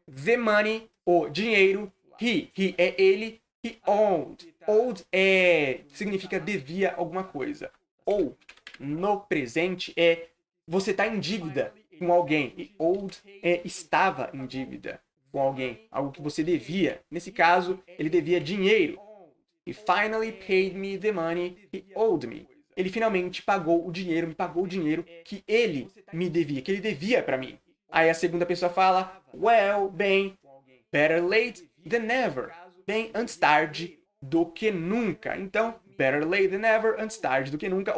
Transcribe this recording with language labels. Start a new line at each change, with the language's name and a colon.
English: The money,
Portuguese: o dinheiro.
English: He
Portuguese: é ele.
English: He owed.
Portuguese: Owed significa devia alguma coisa. Ou, no presente, você tá em dívida com alguém. E owed estava em dívida com alguém. Algo que você devia. Nesse caso, ele devia dinheiro.
English: He finally paid me the money he owed me.
Portuguese: Ele finalmente pagou o dinheiro, me pagou o dinheiro que ele me devia, que ele devia pra mim. Aí a segunda pessoa fala,
English: well,
Portuguese: bem,
English: better late than never.
Portuguese: Bem, antes tarde do que nunca. Então,
English: better late than never,
Portuguese: antes tarde do que nunca.